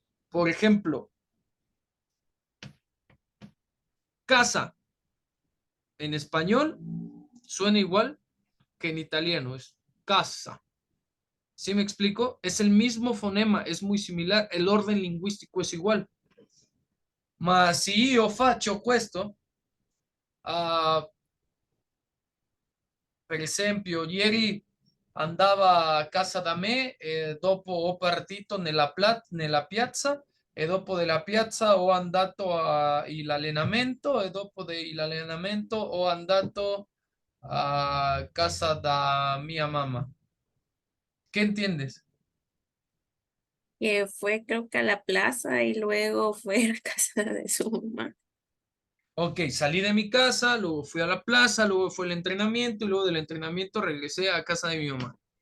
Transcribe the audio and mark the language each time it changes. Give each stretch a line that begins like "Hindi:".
Spanish: Por ejemplo, casa en español suena igual que en italiano, es casa. ¿Sí me explico? Es el mismo fonema, es muy similar, el orden lingüístico es igual.
Italian: Ma se io faccio questo, ah, per esempio, ieri andava a casa da me e dopo ho partito nella piazza e dopo della piazza ho andato all'allenamento e dopo dell'allenamento ho andato a casa da mia mamma.
Spanish: ¿Qué entiendes? Que fue creo que a la plaza y luego fue a casa de su mamá. Ok, salí de mi casa, luego fui a la plaza, luego fue el entrenamiento y luego del entrenamiento regresé a casa de mi mamá.